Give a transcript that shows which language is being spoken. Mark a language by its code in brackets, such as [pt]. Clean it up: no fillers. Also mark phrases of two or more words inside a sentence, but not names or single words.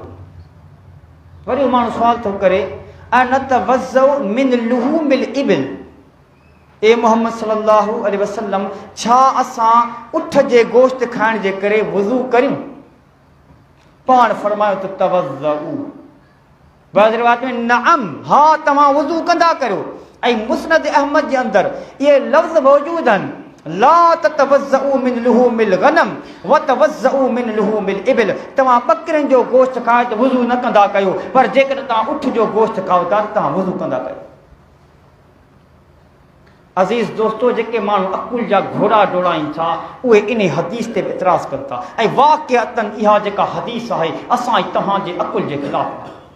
[sd] वरी उहो माण्हू सुवाल थो करे, [ar] أنتوضأ من لحوم الإبل, [sd] ए मोहम्मद [ar] صلى الله عليه وسلم, [sd] छा असां उठ जे गोश्त खाइण जे करे वज़ू करियूं? पाण फरमायो त तवज़्ज़उ, बाज़ रिवायत में नअम, हा तव्हां वज़ू कंदा करियो। ऐं मुस्नद अहमद जे अंदरि इहे लफ़्ज़ मौजूद आहिनि, [ar] لا تتوضأ من لحوم الغنم وتوضأ من لحوم الإبل, [sd] तव्हां बकरियुनि जो गोश्त खाओ त वज़ू न कंदा कयो, पर जेकॾहिं तव्हां उठ जो गोश्त खाओ था त तव्हां वज़ू कंदा कयो। अज़ीज़ दोस्तो, जेके माण्हू अकुल जा घोड़ा डोड़ाइनि था उहे इन हदीस ते बि इतराज़ कनि था, ऐं वाक़िअतन इहा जेका हदीस आहे असां तव्हांजे अकुल जे ख़िलाफ़ आहे।